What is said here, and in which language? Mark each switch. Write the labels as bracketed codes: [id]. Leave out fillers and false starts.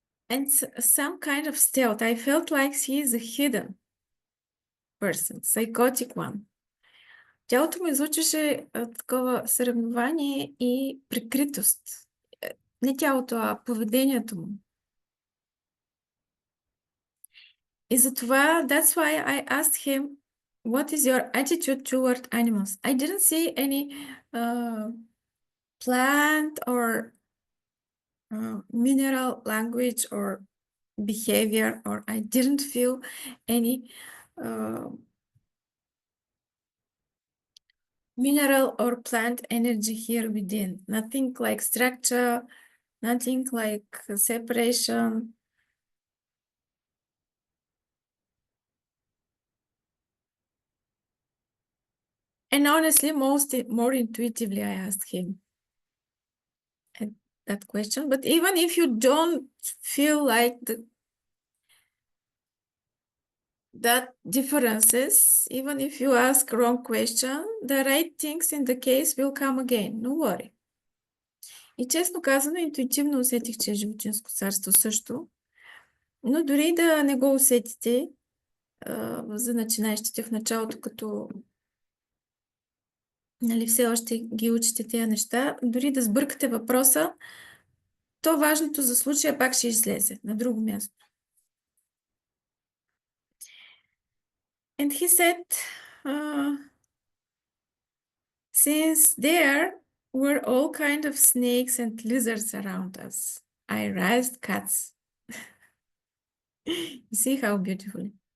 [en] And some kind of stealth. I felt like he is a hidden person, psychotic one. [bg] Тялото му излучваше такова съревнование и прикритост. Не тялото, а поведението му. И затова, [en] that's why I asked him, what is your attitude toward animals? I didn't see any plant or mineral language or behavior, or I didn't feel any mineral or plant energy here within. Nothing like structure, nothing like separation. And honestly, more intuitively, I asked him that question. But even if you don't feel like that differences, even if you ask wrong question, the right things in the case will come again. No worry. [bg] И честно казано, интуитивно усетих, че е животинско царство също. Но дори да не го усетите, за начинаещите в началото, като все още ги учите тези неща, дори да сбъркате въпроса, то важното за случая пак ще излезе на друго място. [en] And he said, since there were all kind of snakes and lizards around us, I raised cats. You see how beautifully.